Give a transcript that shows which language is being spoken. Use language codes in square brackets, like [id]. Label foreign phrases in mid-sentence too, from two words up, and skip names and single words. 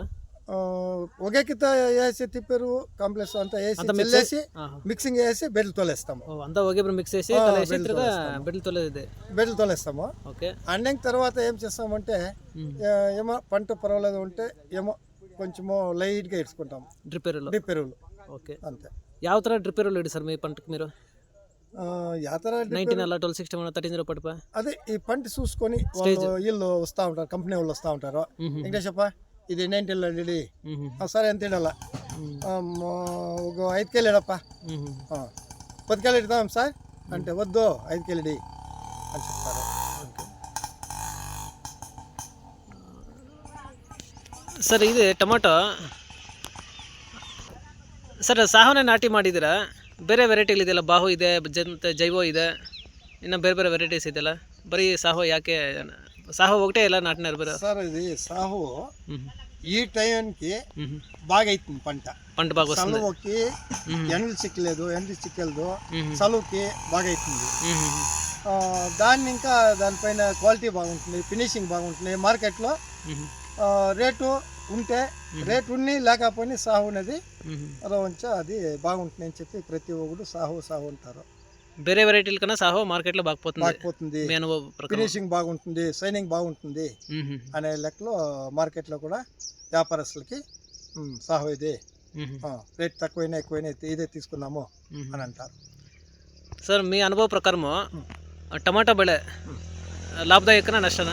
[te] ఒకే కింద వేసి తిప్పారు కాంప్లెక్స్ అంతా వేసి మిక్సింగ్ వేసి బెడ్లు తోలేస్తాము. అంతా ఒకే మిక్స్ చేసి బెడ్లు తోలేస్తాము. అండిన తర్వాత ఏం చేస్తామంటే, ఏమో పంట పర్వాలేదు ఉంటే ఏమో కొంచెము లైట్గా ఇడ్చుకుంటాము డ్రిప్ ఎరువులు. ఓకే, అంతే. [kn] ಯಾವ ಥರ ಡ್ರಿಪ್ ಇರೋ ಇಡಿ ಸರ್ [te] మీ పంటకు మీరు [kn] యాతర [te] 19 అలా 12 60 13 పడిపా అదే ఈ పంట చూసుకొని వాళ్ళు వీళ్ళు వస్తూ ఉంటారు, కంపెనీ వాళ్ళు వస్తూ ఉంటారు. వెంకటేశప్ప ఇది 19 రెడీ సరే ఎంత ఇడాల ఒక 5 కేలు ఇడప్ప 10 కేలు ఇడతాం సార్ అంటే వద్దు 5 కేలు ఇడి అని చెప్తారు. [kn] ಸರ್ ಇದು ಟೊಮೊಟೊ ಸರ್ ಸಾಹವನ್ನೇ ನಾಟಿ ಮಾಡಿದ್ದೀರಾ? ಬೇರೆ ವೆರೈಟಿಗಳಿದೆಯಲ್ಲ, ಬಾಹು ಇದೆ, ಜೈವೋ ಇದೆ, ಇನ್ನು ಬೇರೆ ಬೇರೆ ವೆರೈಟೀಸ್ ಇದೆಯಲ್ಲ, ಬರೀ ಸಾಹೋ ಯಾಕೆ? [te] సాహో ఒకటే ఎలా నాటినారు మీరు? సార్ ఇది సాహో ఈ టైంకి బాగా అవుతుంది పంట బాగా వస్తుంది. సలువుకి ఎండలు చిక్కలేదు సలువుకి బాగా అవుతుంది. దాన్ని ఇంకా దానిపైన క్వాలిటీ బాగుంటుంది, ఫినిషింగ్ బాగుంటుంది. మార్కెట్లో రేటు ఉంటే రేటు ఉన్ని లేకపోయినా సాహు అనేది అది బాగుంటుంది అని చెప్పి ప్రతి ఒక్కరు సాహు అంటారు. [kn] ಬೇರೆ ವೆರೈಟಿల [te] కన్నా సాహో మార్కెట్లో బాగుపోతుంది, ఫినిషింగ్ బాగుంటుంది, షైనింగ్ బాగుంటుంది అనే లెక్కలో మార్కెట్లో కూడా వ్యాపారస్తులకి సాహో ఇదే రేట్ తక్కువైనా ఎక్కువైనా ఇదే తీసుకున్నాము అని అంటారు. ಸರ್ మీ అనుభవ ప్రకారము టమాటా ಬೆಳೆ లాభదాయకనా నష్టనా?